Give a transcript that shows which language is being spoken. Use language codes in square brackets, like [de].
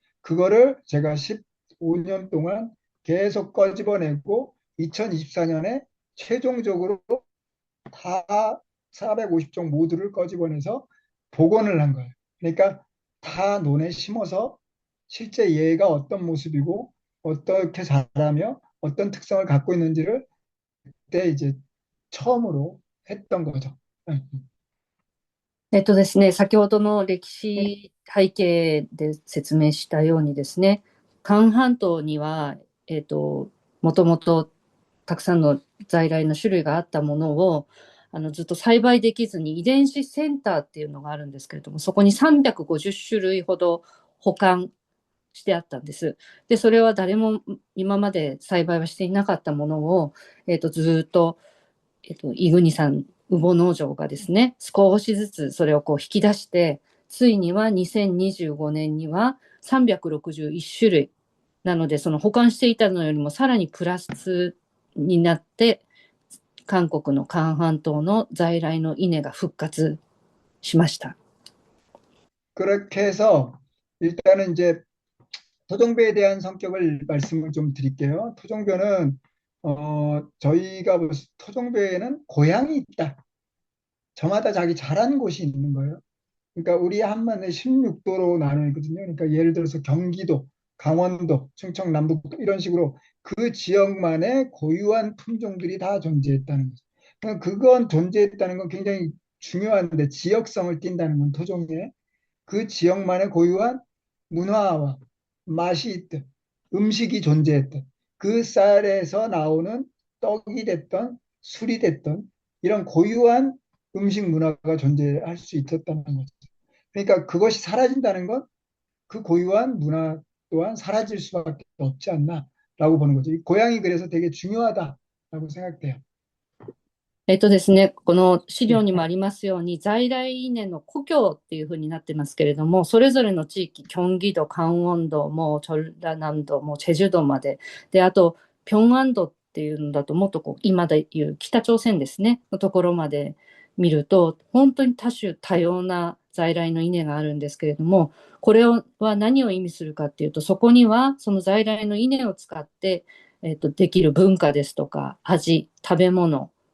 [ko] 그거를 제가 15년 동안 계속 꺼집어내고 2024년에 최종적으로 다 450종 모두를 꺼집어내서 복원을 한 거예요. 그러니까 다 논에 심어서 실제 얘가 어떤 모습이고 어떻게 자라며 어떤 특성을 갖고 있는지를 그때 이제 처음으로 했던 거죠. [ja] ですね、先ほどの歴史背景で説明したようにですね、韓半島には、もともとたくさんの在来の種類があったものをずっと栽培できずに遺伝子センターっていうのがあるんですけれども、そこに350種類ほど保管してあったんです。で、それは誰も今まで栽培はしていなかったものを、ずっと、伊国さん羽毛農場がですね、少しずつそれをこう引き出して、ついには2025年には361種類なので、その保管していたのよりもさらにプラスになって、韓国の韓半島の在来の稲が復活しました。 [ko] 그렇게 해서 일단은 이제 토종배에 대한 성격을 말씀을 좀 드릴게요. 토종배는 저희가 토종배에는 고향이 있다. 저마다 자기 자란 곳이 있는 거예요. 그러니까 우리 한반도에 16도로 나눠있거든요. 그러니까 예를 들어서 경기도, 강원도, 충청, 남북도 이런 식으로 그 지역만의 고유한 품종들이 다 존재했다는 거죠. 그러니까 그건 존재했다는 건 굉장히 중요한데 지역성을 띈다는 건 토종에 그 지역만의 고유한 문화와 맛이 있든 음식이 존재했든 그 쌀에서 나오는 떡이 됐던 술이 됐던 이런 고유한 음식 문화가 존재할 수 있었다는 거죠. 그러니까 그것이 사라진다는 건 그 고유한 문화 또한 사라질 수밖에 없지 않나라고 보는 거죠. 고향이 그래서 되게 중요하다라고 생각돼요. [ja] ですね、この資料にもありますように、在来稲の故郷っていうふうになってますけれども、それぞれの地域、キョンギ道、カンウォン道、もうチョルラナン道、もうチェジュ道まで、で、あと、ピョンアン道っていうのだと、もっとこう、今でいう北朝鮮ですね、のところまで見ると、本当に多種多様な在来の稲があるんですけれども、これは何を意味するかっていうと、そこにはその在来の稲を使って、できる文化ですとか、味、食べ物、